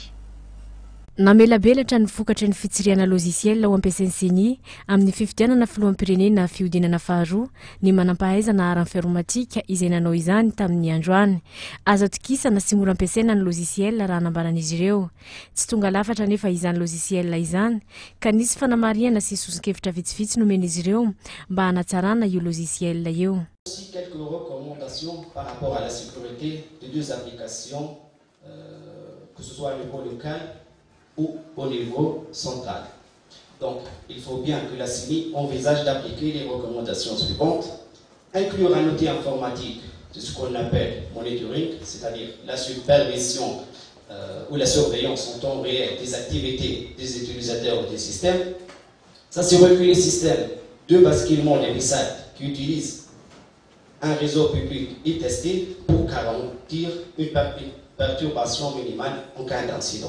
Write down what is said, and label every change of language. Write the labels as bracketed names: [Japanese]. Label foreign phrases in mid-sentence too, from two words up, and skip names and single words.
[Malagasy] Namelabelatra ny vokatra ny fitsirihana logiciel ho ampiasain'ny Sony amin'ny fifidianana filoham-pirenena fiodinana faharoa ny manampahaizana ara-informatika izay nanao izany tamin'ny androany. Azo atokisana sy mora ampiasaina ny logiciel raha anambaran'izy ireo. Tsy tonga lafatra nefa izany logiciel izany ka nisy fanamariana sy soson-kevitra vitsivitsy nomen'izy ireo mba hanatsarana io logiciel io. [French] Aussi quelques recommandations par rapport à la sécurité de deux applications, que ce soit au niveau local ou au niveau central. Donc, il faut bien que la CENI envisage d'appliquer les recommandations suivantes, inclure un outil informatique de ce qu'on appelle monitoring, c'est-à-dire la supervision ou la surveillance en temps réel des activités des utilisateurs des systèmes, s'assurer que les systèmes de basculement des messages qui utilisent un réseau public est testé pour garantir une perturbation minimale en cas d'incident.